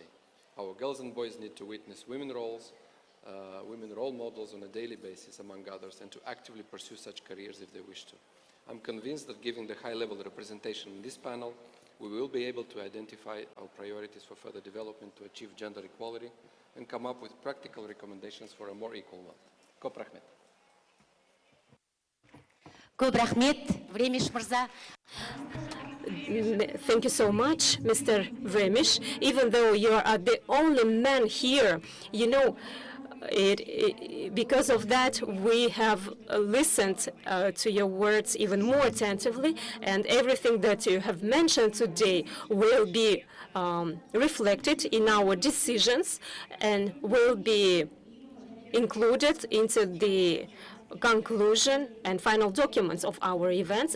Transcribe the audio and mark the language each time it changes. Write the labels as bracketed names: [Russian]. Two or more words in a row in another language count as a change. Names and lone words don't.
[English] Our girls and boys need to witness women role models on a daily basis, among others, and to actively pursue such careers if they wish to. I'm convinced that given the high-level representation in this panel, we will be able to identify our priorities for further development to achieve gender equality and come up with practical recommendations for a more equal world. [Kazakh] Көп рахмет. Көп рахмет, Времеш мырза. [English] Thank you so much, Mr. Vremish. Even though you are the only man here, you know, because of that, we have listened to your words even more attentively, and everything that you have mentioned today will be reflected in our decisions and will be included into the conclusion and final documents of our events.